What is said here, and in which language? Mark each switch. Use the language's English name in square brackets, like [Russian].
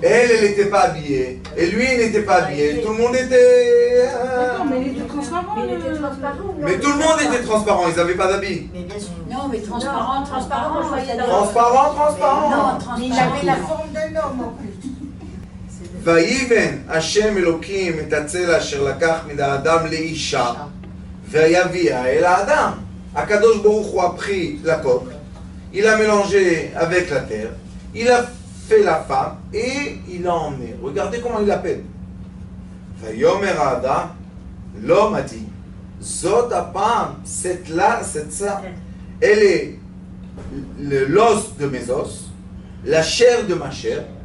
[French] Elle n'était pas habillée. Et lui, il n'était pas habillé. Tout le monde était... Attends, mais il était transparent. Mais il était transparent. Mais tout le monde était transparent. Ils n'avaient pas d'habit. Mais bien sûr. Non, mais transparent, transparent, je voyais dans Transparent, transparent. Non, transparent. Mais il avait la forme d'un homme en plus. [Hebrew] ויבן השם אלוקים את הצלע אשר לקח מן האדם לאישה ויביאה אל האדם. הקדוש ברוך הוא [French] a pris la coque, il a mélangé avec la terre, il a fait la femme et il l'a emmené. Regardez comment il l'appelle. [Hebrew] ויאמר האדם, [French] l'homme a dit, [Hebrew] זאת הפעם, [French] cette là, cette ça, elle est l'os de mes os, la chair de ma chair.